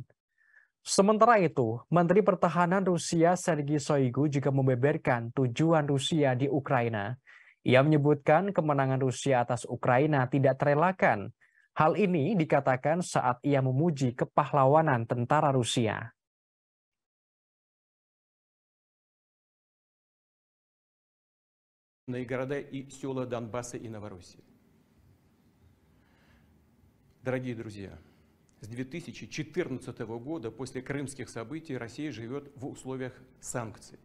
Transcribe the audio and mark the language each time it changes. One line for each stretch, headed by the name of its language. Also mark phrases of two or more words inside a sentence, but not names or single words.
Indonesian: Sementara itu, Menteri Pertahanan Rusia Sergei Shoigu juga membeberkan tujuan Rusia di Ukraina. Ia menyebutkan kemenangan Rusia atas Ukraina tidak terelakkan. Hal ini dikatakan saat ia memuji kepahlawanan tentara Rusia.
Russian: И города и села Донбасса и Новороссии. Дорогие друзья, с 2014 года, после крымских событий, Россия живет в условиях санкций.